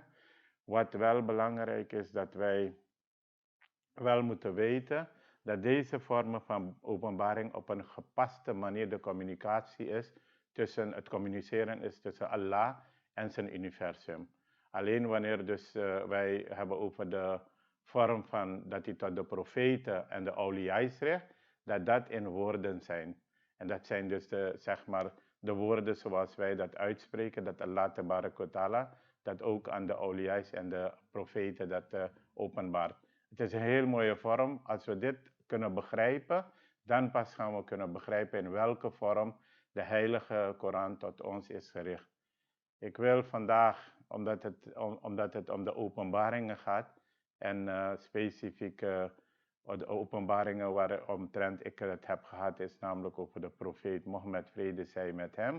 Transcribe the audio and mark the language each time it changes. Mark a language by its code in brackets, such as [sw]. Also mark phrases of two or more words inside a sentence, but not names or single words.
[nl] Wat wel belangrijk is, dat wij wel moeten weten dat deze vormen van openbaring op een gepaste manier de communicatie is tussen, het communiceren is tussen Allah en zijn universum. Alleen wanneer dus wij hebben over de vorm van dat hij tot de profeten en de awliya's richt, dat in woorden zijn. En dat zijn dus zeg maar de woorden zoals wij dat uitspreken, dat Allah [ar] تبارك وتعالى [nl] dat ook aan de awliya's en de profeten dat openbaart. Het is een heel mooie vorm. Als we dit kunnen begrijpen, dan pas gaan we kunnen begrijpen in welke vorm de heilige Koran tot ons is gericht. Ik wil vandaag, omdat het om de openbaringen gaat, en specifiek de openbaringen waaromtrent ik het heb gehad, is namelijk over de profeet Mohammed, vrede zij met hem.